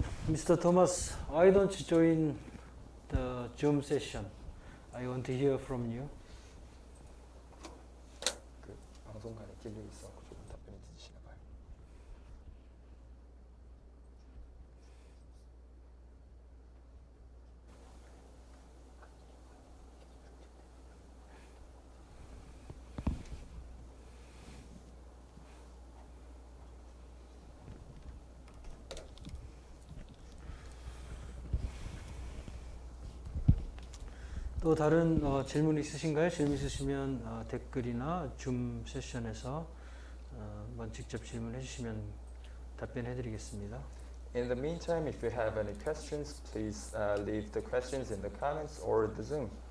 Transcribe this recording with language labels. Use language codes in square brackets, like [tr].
[en] Mr. Thomas, why don't you join the Zoom session? I want to hear from you. [ko] 그 방송간에 끼려 있어 조금 답변이 늦으시나 봐요. 또 다른 질문 있으신가요? 질문 있으시면 댓글이나 줌 세션에서 한번 직접 질문해 주시면 답변해 드리겠습니다. [en] In the meantime, if you have any questions, please leave the questions in the comments or the Zoom.